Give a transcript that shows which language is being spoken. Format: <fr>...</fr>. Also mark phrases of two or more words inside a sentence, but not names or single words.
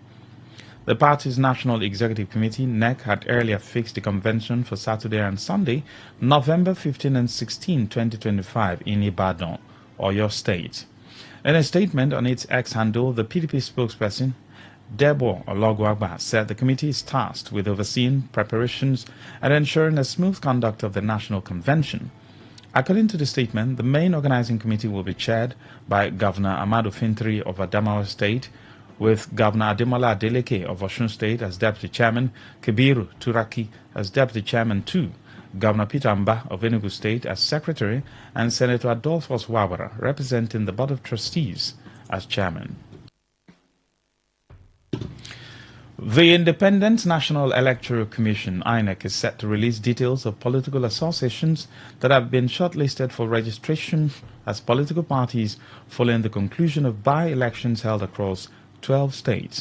<en>The party's National Executive Committee, NEC, had earlier fixed the convention for Saturday and Sunday, November 15 and 16, 2025, in Ibadan, Oyo State. In a statement on its X handle, the PDP spokesperson, Debo Ologwagba, said the committee is tasked with overseeing preparations and ensuring a smooth conduct of the national convention. According to the statement, the main organizing committee will be chaired by Governor Amadu Fintri of Adamawa State, with Governor Ademola Adeleke of Osun State as deputy chairman, Kabiru Turaki as deputy chairman too, Governor Peter Amba of Enugu State as secretary, and Senator Adolphus Wawara, representing the Board of Trustees, as chairman. The Independent National Electoral Commission, INEC, is set to release details of political associations that have been shortlisted for registration as political parties following the conclusion of by-elections held across 12 states.</en>